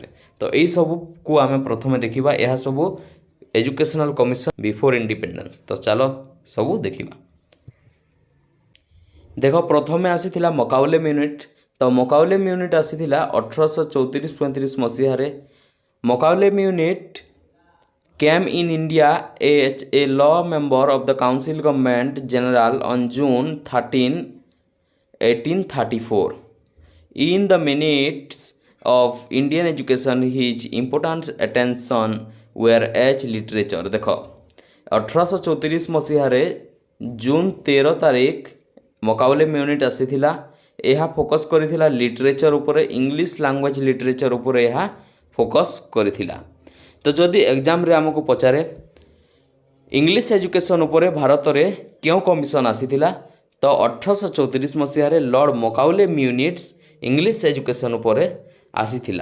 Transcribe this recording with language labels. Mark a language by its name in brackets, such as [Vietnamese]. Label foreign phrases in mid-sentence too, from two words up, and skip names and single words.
[Odia] ତ ଏଇସବୁକୁ ଆମେ ପ୍ରଥମେ ଦେଖିବା। [English] ଏହା ସବୁ educational commission before independence. [Odia] ତ ଚାଲ ସବୁ ଦେଖିବା। ଦେଖ ପ୍ରଥମେ ଆସିଥିଲା ମକାଉଲେ ମ୍ୟୁନିଟ୍। ତ ମକାଉଲେ ମ୍ୟୁନିଟ୍ ଆସିଥିଲା 1834-35 ମସିହାରେ। [English] ମକାଉଲେ ମ୍ୟୁନିଟ୍ came in India as a law member of the Council Government General on June 13, 1834. In the minutes of Indian education, his important attention were as literature. [Odia] ଦେଖ 1834 ମସିହାରେ ଜୁନ୍ 13 ତାରିଖ ମକାଉଲେ ମ୍ୟୁନିଟ୍ ଆସିଥିଲା। ଏହା ଫୋକସ୍ କରିଥିଲା ଲିଟରେଚର ଉପରେ, [English] English language literature [Odia] ଉପରେ ଏହା ଫୋକସ୍ କରିଥିଲା। ତ ଯଦି ଏକ୍ଜାମ୍ରେ ଆମକୁ ପଚାରେ [English] English education [Odia] ଉପରେ ଭାରତରେ କେଉଁ କମିଶନ ଆସିଥିଲା, ତ 1834 ମସିହାରେ ଲର୍ଡ଼ ମକାଉଲେ ମ୍ୟୁନିଟ୍ସ [English] English education [Odia] ଉପରେ ଆସିଥିଲା।